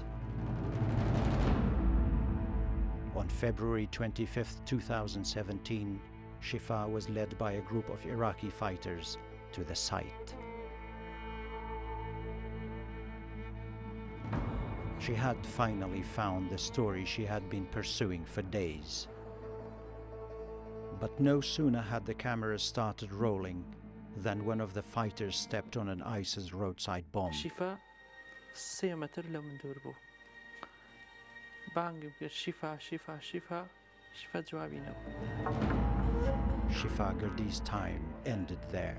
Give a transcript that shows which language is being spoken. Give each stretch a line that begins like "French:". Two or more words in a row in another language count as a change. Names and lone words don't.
English: On February 25, 2017, Shifa was led by a group of Iraqi fighters to the site. She had finally found the story she had been pursuing for days. But no sooner had the camera started rolling than one of the fighters stepped on an ISIS roadside bomb.
Kurdish: شفا 3 متر لو من دور بو بانگ بكر شفا شفا شفا شفا جوابي نو.
English: Shifa Gardi's time ended there.